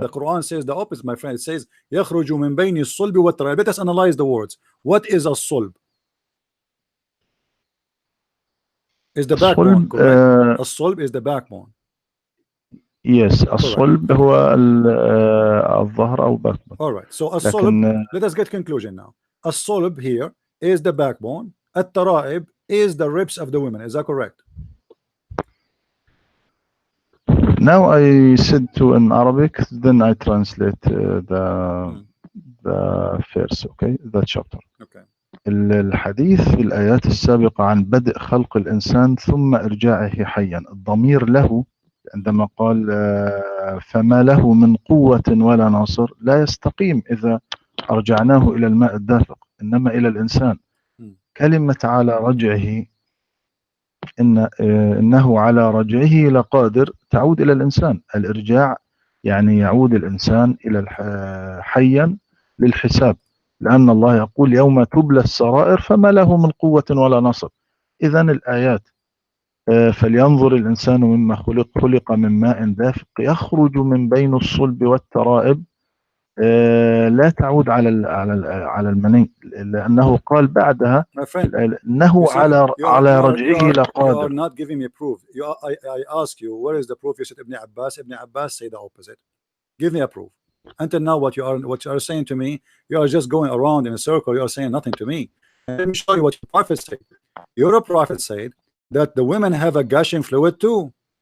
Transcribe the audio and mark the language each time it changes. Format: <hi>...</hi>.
<en>The Quran says the opposite, my friend. It says</en> <ar>يخرج من بين الصلب والترائب.</ar> <en>Let us analyze the words. What is a sulb? Is the backbone, correct? A sulb is the backbone.</en> <ar>Yes, الصلب هو الظهر أو backbone.</ar> <en>All right. So a sulb. Let us get conclusion now. A sulb here is the backbone. الترائب is the ribs of the women. Is that correct? Now I said to in Arabic, then I translate the verse, okay, the chapter. Okay.</en> <ar>الحديث في الآيات السابقة عن بدء خلق الإنسان ثم إرجاعه حيا، الضمير له عندما قال فما له من قوة ولا ناصر لا يستقيم إذا أرجعناه إلى الماء الدافق، إنما إلى الإنسان. كلمة على رجعه إنه على رجعه لقادر تعود إلى الإنسان. الإرجاع يعني يعود الإنسان إلى حيا للحساب، لأن الله يقول يوم تبلى السرائر فما له من قوة ولا نصر. إذن الآيات فلينظر الإنسان مما خلق من ماء دافق يخرج من بين الصلب والترائب لا تعود على المني، لأنه قال بعدها إنه على رجعه لقادر.</ar> <en>You are not giving me proof. I ask you, where is the proof? You said Ibn Abbas. Ibn Abbas say the opposite. Give me a proof. Until now, what you are saying to me, you are just going around in a circle. You are saying nothing to me. And let me show you what your prophet said. Your prophet said that the women have a gushing fluid too.</en>